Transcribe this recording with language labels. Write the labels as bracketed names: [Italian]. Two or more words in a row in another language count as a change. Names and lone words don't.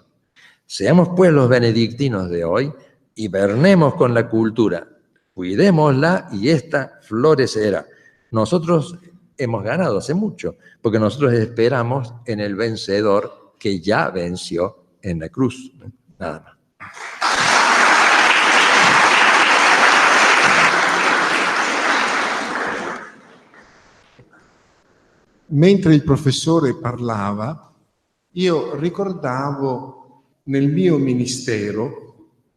[Spanish] Seamos pues los benedictinos de hoy, hibernemos con la cultura, cuidémosla y ésta florecerá. Nosotros hemos ganado hace mucho, porque nosotros esperamos en el vencedor que ya venció en la cruz. Nada más. [Italian] Mentre il professore parlava, io ricordavo nel mio ministero